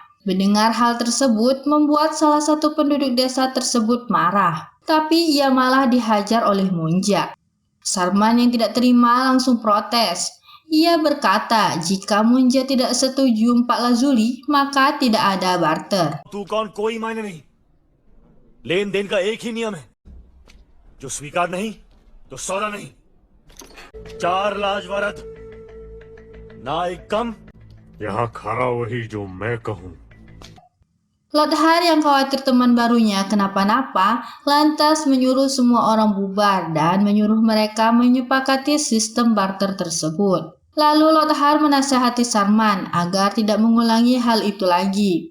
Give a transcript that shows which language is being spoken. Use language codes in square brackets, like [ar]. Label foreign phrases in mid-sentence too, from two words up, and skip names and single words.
[id] Mendengar hal tersebut membuat salah satu penduduk desa tersebut marah, tapi ia malah dihajar oleh Munja. Sarman yang tidak terima langsung protes. Ia berkata jika Munja tidak setuju 4 lazuli, maka tidak ada barter. [hi] तू कौन कोई मायने नहीं, लेन देन का एक ही नियम है, जो स्वीकार नहीं तो सौदा नहीं। 4 लाजवारद ना एक कम। यहाँ खड़ा वही जो मैं कहूँ। [id] Lothar yang khawatir teman barunya kenapa-napa, lantas menyuruh semua orang bubar dan menyuruh mereka menyepakati sistem barter tersebut. Lalu Lothar menasihati Sarman agar tidak mengulangi hal itu lagi.